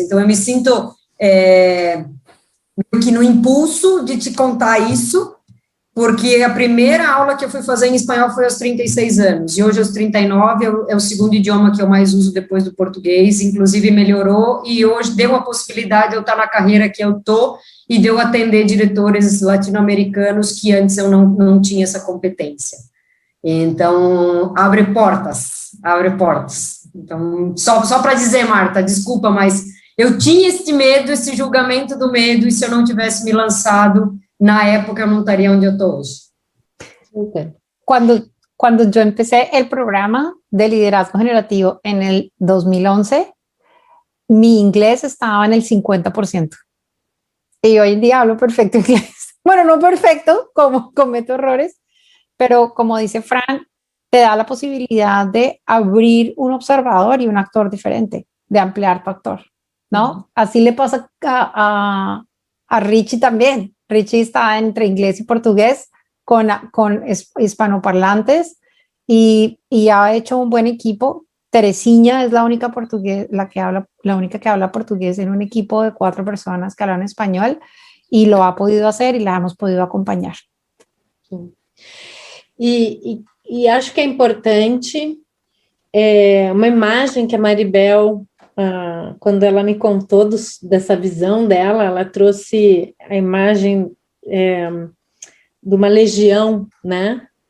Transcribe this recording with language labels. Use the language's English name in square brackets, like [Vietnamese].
[Portuguese] Então, eu me sinto que no impulso de te contar isso, porque a primeira aula que eu fui fazer em espanhol foi aos 36 anos, e hoje, aos 39, é o segundo idioma que eu mais uso depois do português, inclusive melhorou, e hoje deu a possibilidade de eu estar na carreira que eu estou, e de eu atender diretores latino-americanos que antes eu não tinha essa competência. Então, abre portas. Então, só para dizer, Marta, desculpa, mas eu tinha esse medo, esse julgamento do medo, e se eu não tivesse me lançado, na época eu não estaria onde eu estou hoje. Okay. [Spanish] Cuando yo empecé el programa de liderazgo generativo en el 2011, mi inglés estaba en el 50%. Y hoy en día hablo perfecto inglés. Bueno, no perfecto, como cometo errores, pero como dice Fran, te da la posibilidad de abrir un observador y un actor diferente, de ampliar tu actor, ¿no? Así le pasa a Richie también. Richie está entre inglés y portugués con hispanoparlantes y ha hecho un buen equipo. Teresinha es la única que habla portugués en un equipo de 4 personas que hablan español, y lo ha podido hacer y la hemos podido acompañar. [Portuguese] E acho que é importante uma imagem que a Maribel, quando ela me contou dessa visão dela, ela trouxe a imagem de uma legião, né?